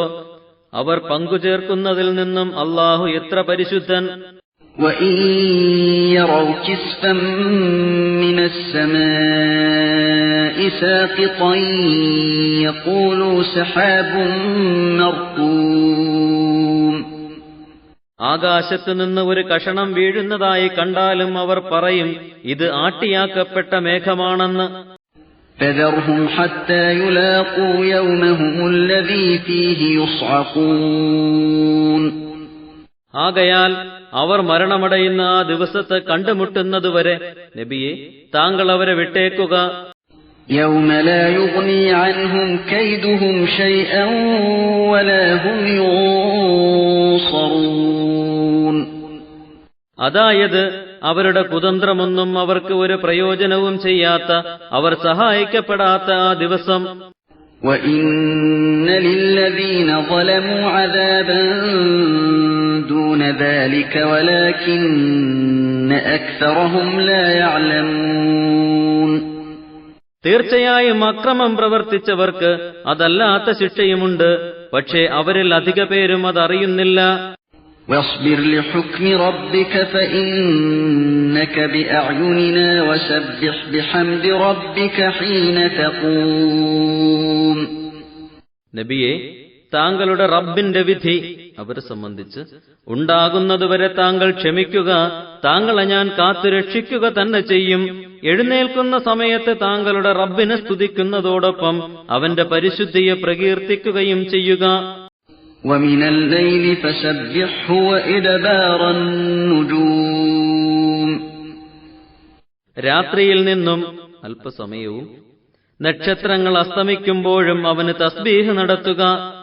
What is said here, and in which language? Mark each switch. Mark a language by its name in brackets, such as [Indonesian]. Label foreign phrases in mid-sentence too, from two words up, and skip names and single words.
[Malayalam] അവർ പങ്കുചേർക്കുന്നതിൽ നിന്നും അല്ലാഹു എത്ര പരിശുദ്ധൻ. [Arabic] وَإِن يَرَوْا كِسْفًا مِّنَ السَّمَاءِ سَاقِطًا يَقُولُوا سَحَابٌ مَّرْكُومٌ. [Malayalam] ആകാശത്തുനിന്ന് ഒരു കഷണം വീഴുന്നതായി കണ്ടാലും അവർ പറയും, ഇത് ആട്ടിയാക്കപ്പെട്ട മേഘമാണെന്ന്. [Arabic] فَذَرْهُمْ حَتَّى يُلَاقُوا يَوْمَهُمُ الَّذِي فِيهِ يُصْعَقُونَ. [Malayalam] ആകയാൽ അവർ മരണമടയുന്ന ആ ദിവസത്തെ കണ്ടുമുട്ടുന്നതുവരെ നബിയെ, താങ്കൾ അവരെ വിട്ടേക്കുക. [Arabic] يَوْمَ لَا يُغْنِي عَنْهُمْ كَيْدُهُمْ شَيْئًا وَلَا هُمْ يُنصَرُونَ. [Malayalam] അതായത്, അവരുടെ കുതന്ത്രമൊന്നും അവർക്ക് ഒരു പ്രയോജനവും ചെയ്യാത്ത, അവർ സഹായിക്കപ്പെടാത്ത ആ ദിവസം. [Arabic] وَإِنَّ لِلَّذِينَ ظَلَمُوا عَذَابًا دُونَ ذَلِكَ وَلَكِنَّ أَكْثَرَهُمْ لَا يَعْلَمُونَ. [Malayalam] തീർച്ചയായും അക്രമം പ്രവർത്തിച്ചവർക്ക് അതല്ലാത്ത ശിക്ഷയുമുണ്ട്, പക്ഷേ അവരിൽ അധിക പേരും അതറിയുന്നില്ല. [Arabic] وَاصْبِرْ لِحُكْمِ رَبِّكَ فَإِنَّكَ بِأَعْيُنِنَا وَسَبِّحْ بِحَمْدِ رَبِّكَ حِينَ تَقُومُ. [Malayalam] നബിയെ, താങ്കളുടെ റബ്ബിന്റെ വിധി അവരെ സംബന്ധിച്ച് ഉണ്ടാകുന്നതുവരെ താങ്കൾ ക്ഷമിക്കുക. താങ്കളെ ഞാൻ കാത്തുരക്ഷിക്കുക തന്നെ ചെയ്യും. എഴുന്നേൽക്കുന്ന സമയത്ത് താങ്കളുടെ റബ്ബിനെ സ്തുതിക്കുന്നതോടൊപ്പം അവന്റെ പരിശുദ്ധിയെ പ്രകീർത്തിക്കുകയും ചെയ്യുക. [Arabic] وَمِنَ اللَّيْلِ فَسَبِّحْهُ وَإِدْبَارَ النُّجُومِ. [Malayalam] രാത്രിയിൽ നിന്നും അല്പസമയവും നക്ഷത്രങ്ങൾ അസ്തമിക്കുമ്പോഴും അവന് തസ്ബീഹ് നടത്തുക.